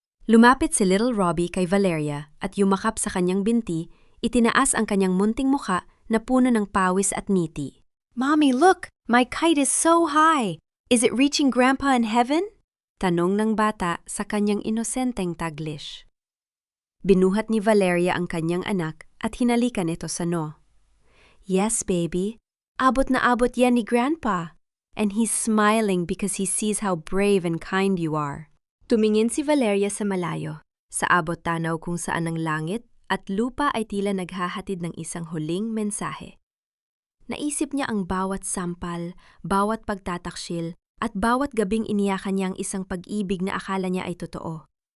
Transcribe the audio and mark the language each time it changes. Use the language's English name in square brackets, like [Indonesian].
[Filipino] Lumapit si Little Robbie kay Valeria at yumakap sa kanyang binti, itinaas ang kanyang munting muka na puno ng pawis at ngiti. [English] "Mommy, look! My kite is so high! Is it reaching Grandpa in heaven?" [Filipino] Tanong ng bata sa kanyang inosenteng Taglish. Binuhat ni Valeria ang kanyang anak at hinalikan ito sa no. [English] "Yes, baby. [Filipino] Abot na abot yan ni Grandpa. [English] And he's smiling because he sees how brave and kind you are." [Filipino] Tumingin si Valeria sa malayo, sa abot tanaw kung saan ang langit at lupa ay tila naghahatid ng isang huling mensahe. Naisip niya ang bawat sampal, bawat pagtataksil, at bawat gabing iniyakan niya ang isang pag-ibig na akala niya ay totoo.